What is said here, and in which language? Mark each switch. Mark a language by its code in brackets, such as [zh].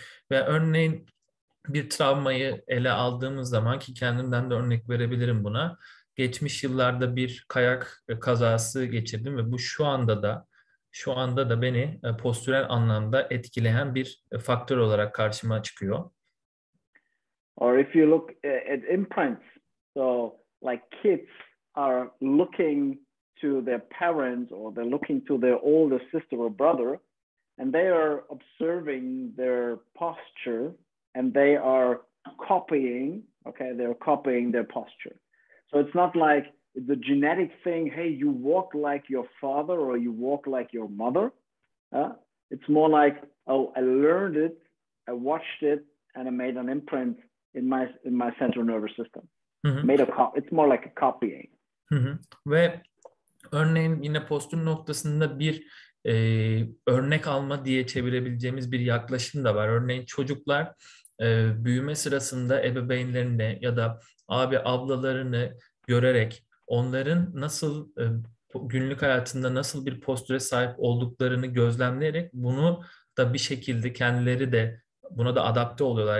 [tr] Ve örneğin bir travmayı ele aldığımız zaman, ki kendimden de örnek verebilirim buna. Geçmiş yıllarda bir kayak kazası geçirdim ve bu şu anda da beni postürel anlamda etkileyen bir faktör olarak karşıma çıkıyor. [en] Or if you look at imprints, so like kids are looking to their parents or they're looking to their older sister or brother, and they are observing their posture and they are copying, okay, they're copying their posture. So it's not like it's a genetic thing, hey, you walk like your father or you walk like your mother. It's more like, oh, I learned it, I watched it, and I made an imprint in my central nervous system. It's more like a copying. [tr] Ve örneğin yine postür noktasında bir örnek alma diye çevirebileceğimiz bir yaklaşım da var. Örneğin çocuklar büyüme sırasında ebeveynlerini ya da abi ablalarını görerek onların nasıl günlük hayatında nasıl bir postüre sahip olduklarını gözlemleyerek bunu da bir şekilde kendileri de buna da adapte oluyorlar.